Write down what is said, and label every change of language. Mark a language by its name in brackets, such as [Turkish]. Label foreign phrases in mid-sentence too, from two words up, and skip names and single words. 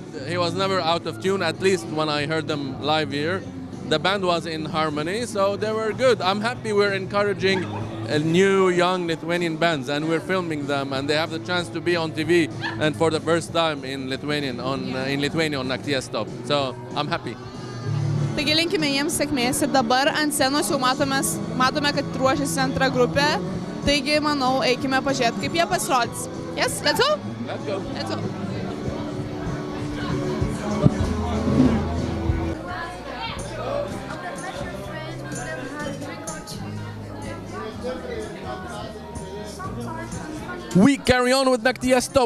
[English] He was never out of tune, at least when I heard them live here. The band was in harmony, so they were good. I'm happy we're encouraging new, young Lithuanian bands, and we're filming them, and they have the chance to be on TV, and for the first time in Lithuania on Nakties Stop. So I'm happy. [Lithuanian] Taigi linkime jiems sėkmės ir dabar ant scenos jau matome, kad ruošiasi antra grupė. Taigi, manau, eikime pažiūrėti, kaip jie pasirodys. [English] Yes, let's go? Let's go. Let's go. We carry on with Nakties Stop.